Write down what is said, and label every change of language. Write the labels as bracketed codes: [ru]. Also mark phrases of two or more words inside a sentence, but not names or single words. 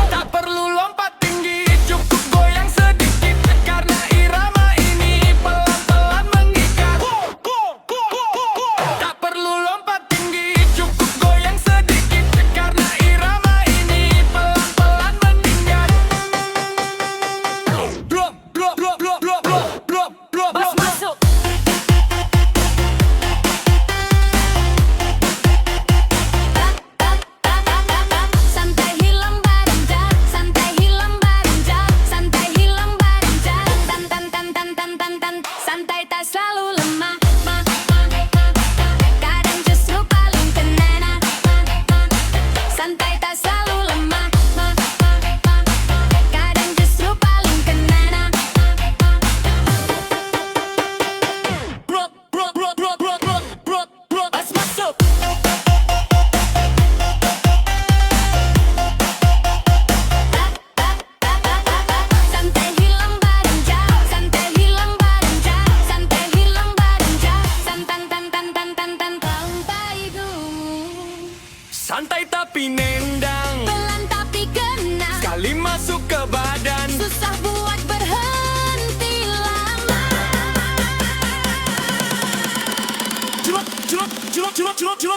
[id] Tak perlu lompat tinggi, cukup goyang sedikit. Karena irama ini pelan-pelan mengikat. Tak perlu lompat tinggi, cukup goyang sedikit. Karena irama ini pelan-pelan meningkat. [en] Drop, drop, drop, drop, drop, drop, drop, drop, [id] Bas drop. masuk. Santai hilang badan, santai hilang badan, santai hilang badan. Tan tan tan tan tan tan tan. Santai tak selalu lemah. Kadang justru paling kena. Santai tak selalu lemah. Kadang justru paling kena. [en] Drop, drop, drop, drop, drop, drop, drop, drop. [id] Bas masuk. Santai hilang badan, santai hilang badan, santai hilang badan, santan tan tan tan tan tan sampai gunung. Santai tapi nendang, Pelan tapi kena, sekali masuk ke badan. susah buat berhenti lama. Curut, curut, curut, curut, curut, curut.